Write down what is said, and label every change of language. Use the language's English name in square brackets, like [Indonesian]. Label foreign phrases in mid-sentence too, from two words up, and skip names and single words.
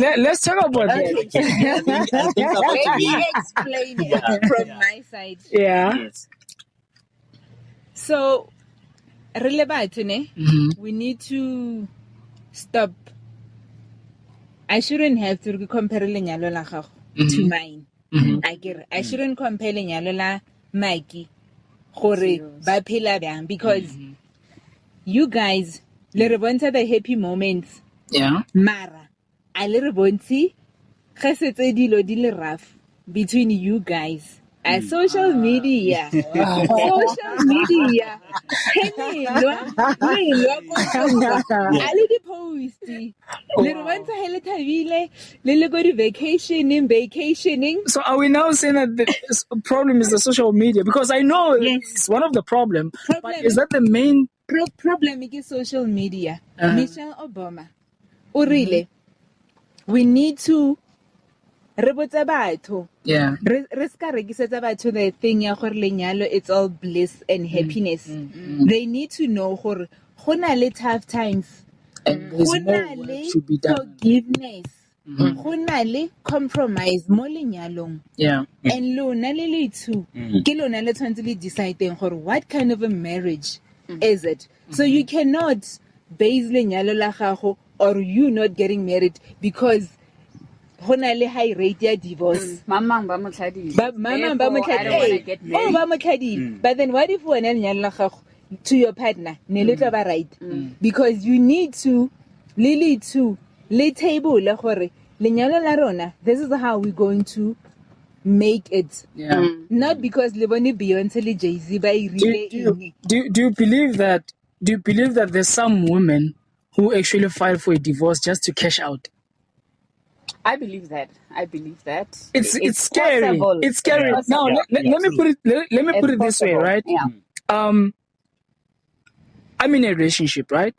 [English] Let's talk about that. Let me explain it from my side. Yeah. So, we need to stop. I shouldn't have to compare [Northern Sotho] lenyalo la gago [English] to mine. I shouldn't compare [Northern Sotho] lenyalo la Mikey gore ba phela bjang, [English] because you guys [Northern Sotho] le re bontsha [English] the happy moments. Yeah. [Northern Sotho] Mara a le re bontshe ge setse dilo di le rough [English] between you guys. Social media. Social media. [Northern Sotho] Ali di post. Le bontsha hele thabile, le go di vacationing. [English] So are we now saying that the problem is the social media? Because I know it's one of the problem. But is that the main problem? Is social media. Michelle Obama. Really, we need to [Northern Sotho] rebotsa batho. [English] Yeah. [Northern Sotho] Re ska rekisetsa batho [English] the thing [Northern Sotho] ya gore lenyalo [English] it's all bliss and happiness. They need to know [Northern Sotho] gore go na le [English] tough times. And there's more work to be done. Forgiveness. [Northern Sotho] Go na le compromise mo lenyalong. [English] Yeah. [Northern Sotho] And lona le lethu ke lona le tshwantse le deciding gore [English] what kind of a marriage is it. So you cannot base [Northern Sotho] lenyalo la gago [English] or you not getting married because [Northern Sotho] hona le [English] high rate ya divorce. [Northern Sotho] Mamang ba motlhadile. Mamang ba motlhadile. Oh, ba motlhadile. [English] But then what if [Northern Sotho] wena lenyalo la gago [English] to your partner [Northern Sotho] ne le tla ba [English] right? Because you need to le table [Northern Sotho] la gore lenyalo la rona, [English] this is how we're going to make it. Yeah. Not because [Northern Sotho] le bone Beyonce le Jay-Z ba irile. [English] Do you believe that there's some women who actually file for a divorce just to cash out? I believe that. It's scary. Possible. It's scary. It's Now possible. let me put it. Let me put it this way, possible. right? Yeah. I'm in a relationship, right?